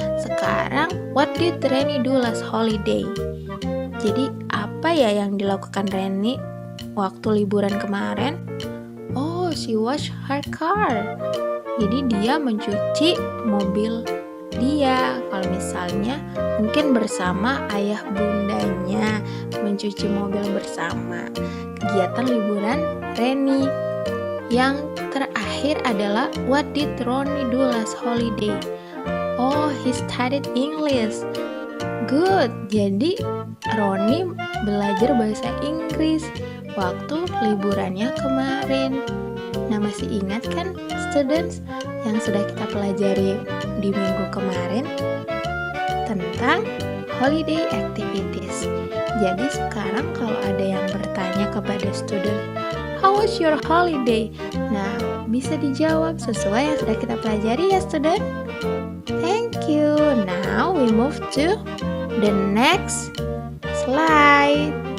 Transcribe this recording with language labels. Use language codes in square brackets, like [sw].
[id] Sekarang, [en] what did Reni do last holiday? [id] Jadi apa ya yang dilakukan Reni waktu liburan kemarin? [en] Oh, she washed her car. [id] Jadi dia mencuci mobil dia. Kalau misalnya mungkin bersama ayah bundanya mencuci mobil bersama. Kegiatan liburan Reni. Yang terakhir adalah [en] what did Ronnie do last holiday? Oh, he studied English. Good. [id] Jadi Ronnie belajar bahasa Inggris waktu liburannya kemarin. Nah, masih ingat kan students yang sudah kita pelajari di minggu kemarin tentang [en] holiday activities. [id] Jadi sekarang kalau ada yang bertanya kepada student, [en] how was your holiday? [id] Nah, bisa dijawab sesuai yang sudah kita pelajari ya student. [en] Thank you. Now we move to the next slide.